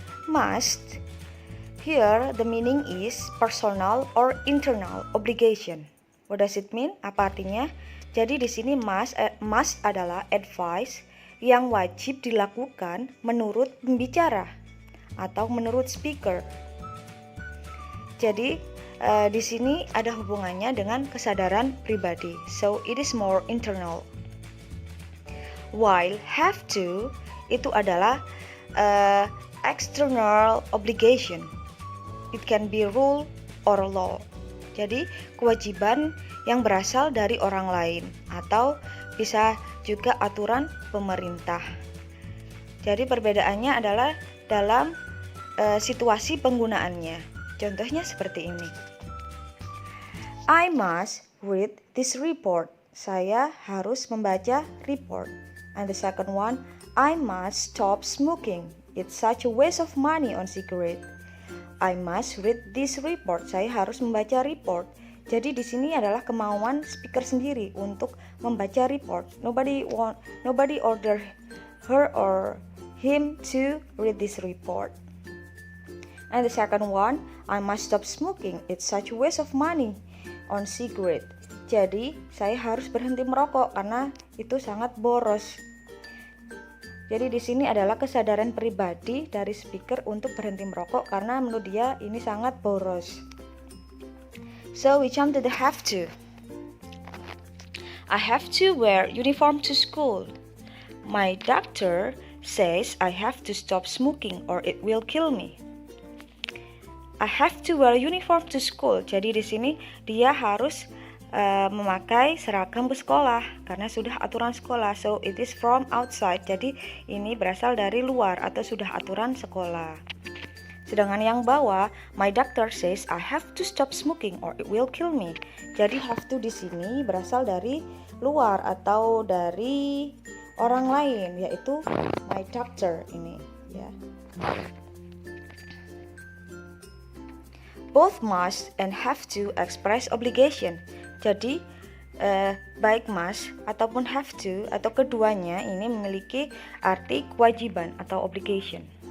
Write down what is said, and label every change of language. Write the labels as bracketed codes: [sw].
[en] Must, here the meaning is personal or internal obligation. What does it mean? [id] Apa artinya? Jadi di sini must adalah advice yang wajib dilakukan menurut pembicara atau menurut speaker. Jadi di sini ada hubungannya dengan kesadaran pribadi. [en] So it is more internal. While have to [id] itu adalah [en] external obligation. It can be rule or law. [id] Jadi kewajiban yang berasal dari orang lain atau bisa juga aturan pemerintah. Jadi perbedaannya adalah dalam situasi penggunaannya. Contohnya seperti ini. [en] I must read this report. [id] Saya harus membaca report. [en] And the second one, I must stop smoking. It's such a waste of money on cigarette. I must read this report. [id] Saya harus membaca report. Jadi di sini adalah kemauan speaker sendiri untuk membaca report. [en] Nobody order her or him to read this report. And the second one, I must stop smoking. It's such a waste of money on cigarette. [id] Jadi saya harus berhenti merokok karena itu sangat boros. Jadi di sini adalah kesadaran pribadi dari speaker untuk berhenti merokok karena menurut dia ini sangat boros. [en] So we jump to the have to. I have to wear uniform to school. My doctor says I have to stop smoking or it will kill me. I have to wear uniform to school. [id] Jadi di sini dia harus memakai seragam ke sekolah karena sudah aturan sekolah. [en] So it is from outside. [id] Jadi ini berasal dari luar atau sudah aturan sekolah. Sedangkan yang bawah, [en] my doctor says I have to stop smoking or it will kill me. [id] Jadi have to di sini berasal dari luar atau dari orang lain, yaitu my doctor ini, ya. [en] Both must and have to express obligation. [id] Jadi baik must ataupun have to atau keduanya ini memiliki arti kewajiban atau obligation.